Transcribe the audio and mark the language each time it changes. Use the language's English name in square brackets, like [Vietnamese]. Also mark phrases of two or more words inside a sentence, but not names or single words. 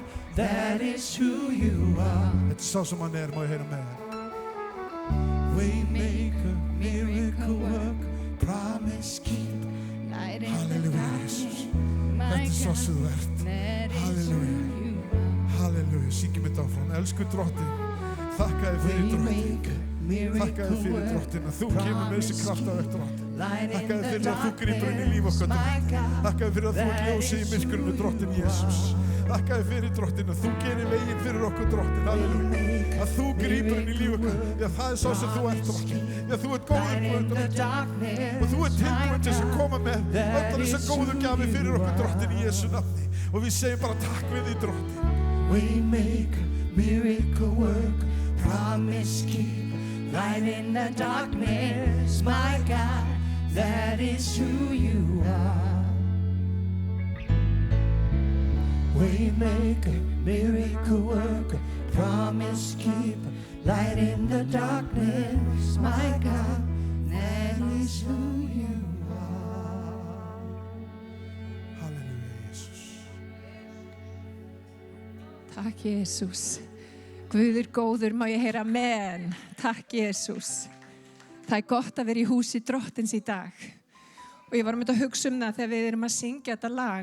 [English] that is who you are. [Icelandic] Þetta sá sem hann má ég heyra með þér. [English] Waymaker, miracle worker, promise keeper, light in the Halleluja, darkness. Jesus. My [Icelandic] Þetta svo [English] God, [Icelandic] sem þú ert. [English] that is who Halleluja. you are. [Icelandic] Halleluja, syngjum þetta áfram. Elsku drottinn, þakka þér fyrir drottinn. Þakka þér fyrir drottinn að þú kemur með þessi kraftaverk drottinn. Þakka þér fyrir að þú grípur inn í líf okkar drottinn. Þakka þér fyrir að þú ert ljósið í myrkrinu drottinn Jesús. Þakka þér fyrir drottinn að þú gerir veginn fyrir okkur drottinn. Halleluja. Að þú grípur inn í líf okkar. Því að það er sá sem þú ert drottinn. Því að þú ert góður Guð drottinn. Og þú ert tilbúinn til að koma með allar þessar góðu gjafir fyrir okkur drottinn í Jesú nafni. Og við segjum bara takk við því drottinn. [English] Waymaker, miracle worker, promise keeper, light in the darkness. My God, that is who you are. Waymaker, miracle worker, promise keeper, light in the darkness. My God, that is who you are. [Icelandic] Halleluja, Jesús. Takk, Jesús. Guður góður, má ég heyra amen. Takk, Jesús. Það er gott að vera í húsi drottins í dag. Og ég var að hugsa það þegar við erum að syngja þetta lag.